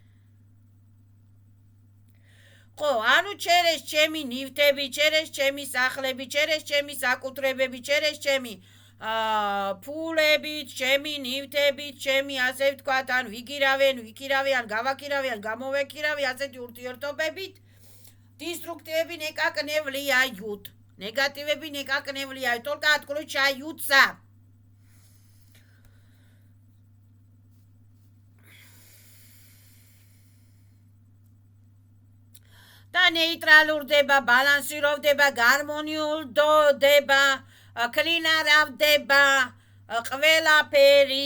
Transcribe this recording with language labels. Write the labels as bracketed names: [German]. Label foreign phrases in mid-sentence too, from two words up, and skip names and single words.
[Georgian] ხო, ანუ ჩერეს ჩემი ნივთები, ჩერეს ჩემი სახლები, ჩერეს ჩემი საკუთრებები, ჩერეს ჩემი ფულები, ჩემი ნივთები, ჩემი ასე ვთქვათ, ან ვიგირავენ, ვიქირავიან, გავაქირავიან, გამოვეკირავი, ასეთი ურთიერთობებით. [Russian] Деструктивები никак не влияют. Негативები никак не влияют. Только отключаются. [Georgian] და ნეიტრალურდება, ბალანსიროვდება, გარმონიულდება, კლინარავდება, ყველაფერი.